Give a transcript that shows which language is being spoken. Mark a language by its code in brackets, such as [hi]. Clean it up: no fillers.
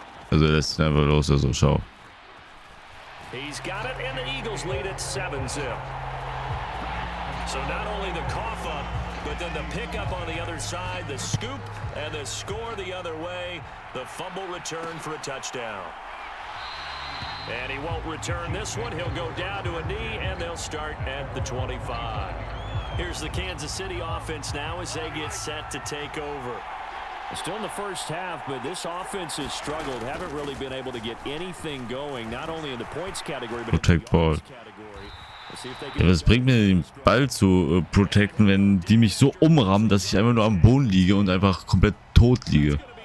[de] Also er lässt ihn einfach los, also schau. [en] He's got it and the Eagles lead at 7-0. So not only the cough up, but then the pickup on the other side, the scoop, and the score the other way. The fumble return for a touchdown. And he won't return this one. He'll go down to a knee, and they'll start at the 25. Here's the Kansas City offense now as they get set to take over. Still in the first half, but this offense has struggled. Haven't really been able to get anything going, not only in the points category, but in the yards category. [de] Ja, was bringt mir den Ball zu protecten, wenn die mich so umrammen, dass ich einfach nur am Boden liege und einfach komplett tot liege.